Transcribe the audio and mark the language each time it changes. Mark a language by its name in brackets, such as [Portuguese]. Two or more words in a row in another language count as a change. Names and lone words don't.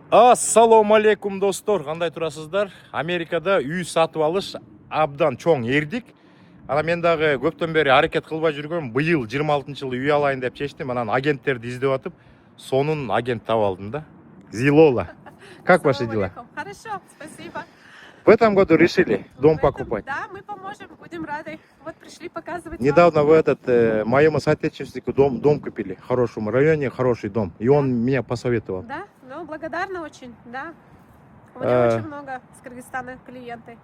[Kyrgyz] Ассаламу алейкум достор, кандай турасыздар? Америкада үй сатып алыш абдан чоң эрдик. Ана мен дагы көптөн бери аракет кылбай жүргөм. Быйыл 26-жылы үй алайын деп чечтим. Анан агенттерди издеп атып, сонун агент таап алдым да. Зилола. [Russian] Как ваши дела? Хорошо, спасибо. В этом году решили дом покупать. Да, мы поможем, будем рады. Вот пришли показывать Недавно в моему соотечественнику дом купили в хорошем районе, хороший дом. И он меня посоветовал. Да, ну благодарна очень, да. У меня очень много с Кыргызстана клиенты.